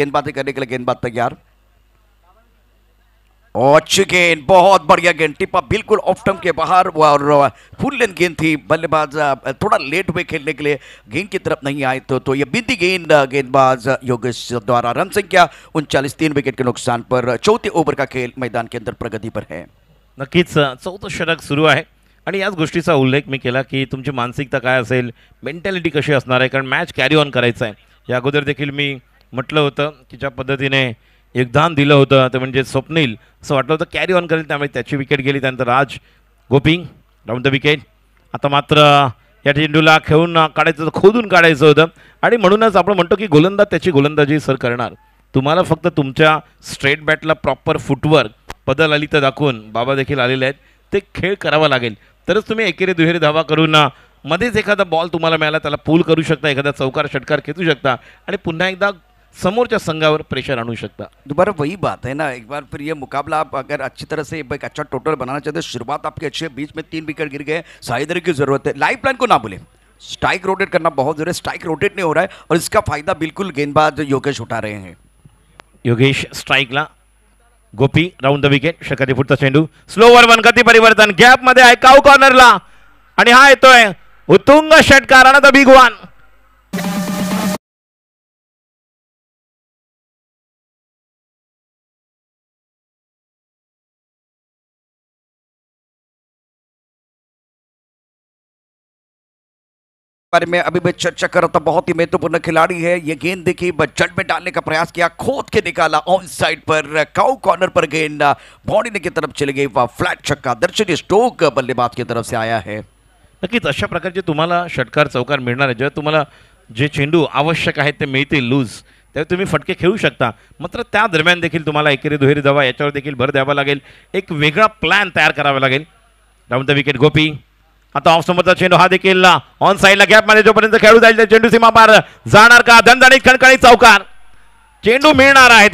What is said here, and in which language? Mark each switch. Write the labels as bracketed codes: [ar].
[hi] गेंदबाजी करने के लिए गेंदबाज तैयार, और अच्छी गेंद, बहुत बढ़िया गेंद, टिपा बिल्कुल ऑफ स्टंप के बाहर, और फुल लेंथ गेंद थी। बल्लेबाज थोड़ा लेट हुए खेलने के लिए, गेंद की तरफ नहीं आए, तो ये बिंदी गेंद गेंदबाज योगेश द्वारा। रन संख्या 39, 3 विकेट के नुकसान पर चौथे ओवर का खेल मैदान के अंदर प्रगति पर है। [mr] नक्कीच चौथं षटक सुरू आहे आणि याच गोष्टीचा उल्लेख मी केला की तुमची मानसिकता काय असेल, मेंटॅलिटी कशी असणार आहे, कारण मॅच कॅरी ऑन करायचं आहे. या अगोदर देखील मी म्हटलं होतं की ज्या पद्धतीने योगदान दिलं होतं ते म्हणजे स्वप्नील, असं वाटलं होतं कॅरी ऑन करेल, त्यामुळे त्याची विकेट गेली. त्यानंतर राज गोपिंग राऊंड द विकेट. आता मात्र या चेंडूला खेळून काढायचं होतं, खोदून काढायचं होतं, आणि म्हणूनच आपण म्हणतो की गोलंदाज त्याची गोलंदाजी सर करणार. तुम्हाला फक्त तुमच्या स्ट्रेट बॅटला प्रॉपर फुटवर्क, पदल आली तर दाखवून बाबा देखील आलेले आहेत, ते खेळ करावा लागेल, तरच तुम्ही एकेरी दुहेरी धावा करून मध्येच एखादा बॉल तुम्हाला मिळाला त्याला पूल करू शकता, एखादा चौकार षटकार खेचू शकता आणि पुन्हा एकदा समोरच्या संघावर प्रेशर आणू शकता. [hi] दोबारा वही बात है ना, एक बार फिर ये मुकाबला आप अगर अच्छी तरह से एक अच्छा टोटल बनाना चाहते हैं, शुरुआत आपकी अच्छी है, बीच में 3 विकेट गिर गए, साझेदारी की जरूरत है। लाइफ लाइन को ना भूलें, स्ट्राइक रोटेट करना बहुत जरूरी है, स्ट्राइक रोटेट नहीं हो रहा है, और इसका फायदा बिल्कुल गेंदबाज योगेश उठा रहे हैं। [mr] योगेश स्ट्राईकला, गोपी राऊंड द विकेट. षटकाची पुढचा चेंडू, स्लोवर वनगती परिवर्तन, गॅप मध्ये आहे, काऊ कॉर्नरला, आणि हा येतोय उत्तुंग षटकार, [en] The big one. [hi] बारे में अभी मैं चर्चा कर रहा था, बहुत ही महत्वपूर्ण खिलाड़ी है। ये गेंद देखिए, जड़ में डालने का प्रयास किया, खोद के निकाला, ऑन साइड पर काउ कॉर्नर पर गेंद बाउंड्री की तरफ चली गई, वह फ्लैट छक्का। दर्शनीय स्टोक बल्लेबाज की तरफ से आया है। [mr] नक्कीच अशा प्रकारचे तुम्हाला षटकार चौकार मिळणार आहे. जेव्हा तुम्हाला जे चेंडू आवश्यक आहेत ते मिळतील लूज, तेव्हा तुम्ही फटके खेळू शकता. मात्र त्या दरम्यान देखील तुम्हाला एकेरी दुहेरी धावा याच्यावर देखील भर द्यावा लागेल, एक वेगळा प्लॅन तयार करावा लागेल. राऊंड द विकेट गोपी. आता ऑफ समोरचा चेंडू, हा देखील ऑन साईडला गॅपमध्ये जोपर्यंत खेळू जाईल चेंडू सीमा पार जाणार का, दणदणीत खणखणीत चौकार, चेंडू मिळणार आहेत.